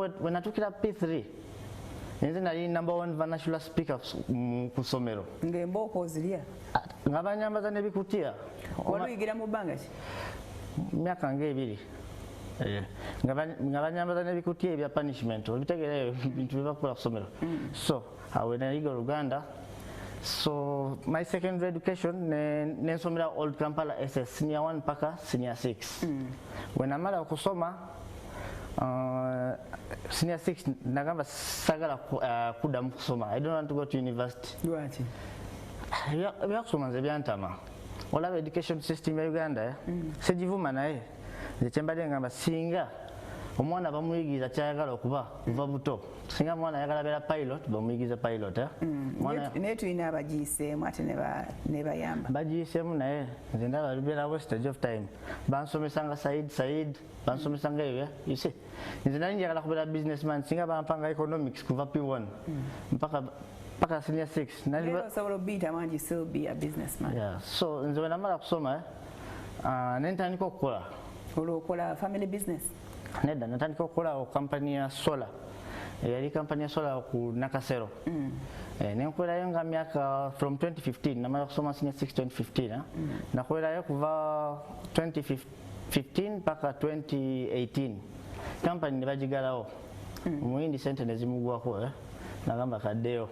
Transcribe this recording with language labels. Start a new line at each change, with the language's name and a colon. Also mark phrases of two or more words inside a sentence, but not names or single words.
Ganda: So we natuukira P3 nze nali number 1
English: vernacular speaker
Ganda: ku ssomero ng'embooko ozirya nga banyambaza n'ebikutiya waluyigira mu bbanga ki myaka ng'ebiri nga banyambaza n'ebikutiya ebya punishment obitegeerayo bintu byebakola ku ssomero so awe nayiga Luganda.
English: So my secondary education
Ganda: nensomera Old Kampala SS senior 1 paka senior 6 when amala okusoma senior 6 nagamba sagala kudamu kusoma.
English: I don't want to go to university.
Ganda: Lwaki? Byakusoma nze byantama. Olaba
English: education system
Ganda: ya Uganda sejivuma naye nze kyembadde ngamba singa omwana bamuyigiza kyayagala okuba kuva buto singa mwana ayagala beera pilot bamuyigiza pilot naye tulina abagiyiseemu ate ne bayamba bagiyiseemu naye nze ndaba lubeera
English: wastage of time
Ganda: bansomesanga Said bansomesanga eyo
English: you see
Ganda: nze nali njagala kubeera businessman singa bampanga economics kuva P1 mpaka senior 6 naye osobola obiyitamu
English: and you still be a businessman. Yeah, so
Ganda: nze bwe namala kusoma nentandika okukola olwokola
English: family business
Ganda: nedda natandika okukola kampani ya solar yali kampani ya solar ku Nakasero nenkolerayo nga myaka from 2015 namala kusoma senior 6 2015 nakolerayo kuva 2015 paka 2018 kampani ne bagigalawo omuyindi sente nezimugwako nagamba kaddeyo